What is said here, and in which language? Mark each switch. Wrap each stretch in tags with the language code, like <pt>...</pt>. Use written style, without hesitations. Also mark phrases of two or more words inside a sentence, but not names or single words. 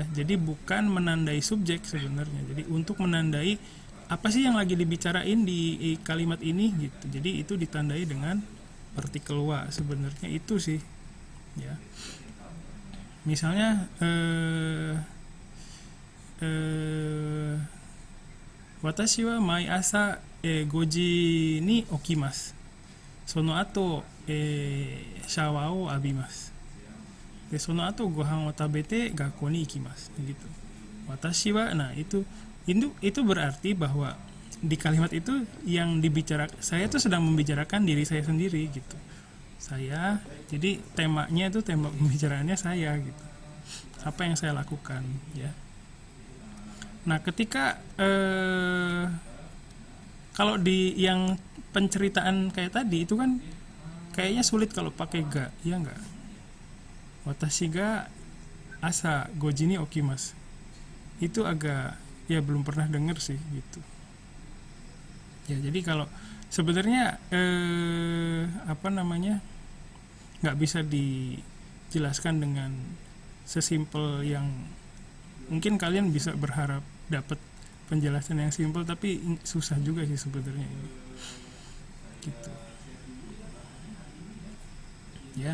<id>Jadi bukan menandai subjek sebenarnya, jadi untuk menandai apa sih yang lagi dibicarain di kalimat ini gitu. Jadi itu ditandai dengan partikel wa sebenarnya itu sih ya.</id> <ja>Misalnya 私は毎朝 5 時に起きます。その後、シャワーを浴びます。でその後ご飯を食べて学校に行きます gitu. 私は,</ja> <id>nah itu berarti bahwa di kalimat itu yang dibicarakan, saya tuh sedang membicarakan diri saya sendiri gitu. Saya, jadi temanya itu tema pembicaraannya saya gitu. Apa yang saya lakukan ya. Nah ketika kalau di yang penceritaan kayak tadi itu kan kayaknya sulit kalau pakai ga, ya enggak?</id> <ja>私が朝 5時に起きます.</ja> <id>Itu agak ya belum pernah denger sih gitu. Ya jadi kalau sebenarnya apa namanya nggak bisa dijelaskan dengan sesimpel yang mungkin kalian bisa berharap dapat penjelasan yang simpel, tapi susah juga sih sebenarnya ini gitu ya.</id>